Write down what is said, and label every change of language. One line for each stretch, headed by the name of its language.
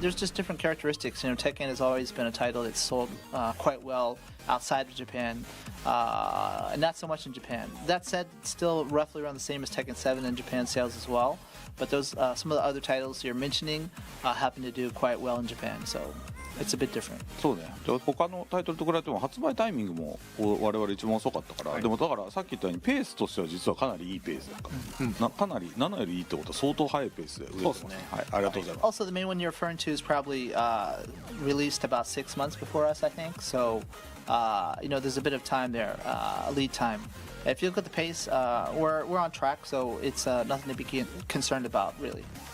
English: There's just different characteristics. You know, Tekken has always been a title that's sold quite well outside of Japan, and not so much in Japan. That said, it's still roughly around the same as Tekken 7 in Japan sales as well. But those some of the other titles you're mentioning happen to do quite well in Japan. So. It's a bit different.
Japanese: そうね。他のタイトルと比べても発売タイミングも我々一番遅かったから、はい、でもだからさっき言ったようにペースとしては実はかなりいいペースだから、かなり7よりいいってことは相当速いペースで売れてますね。はい、ありがとうございます。
English: Also, the main one you're referring to is probably released about 6 months before us, I think. So, you know, there's a bit of time there, lead time. If you look at the pace, we're on track, so it's nothing to be concerned about, really.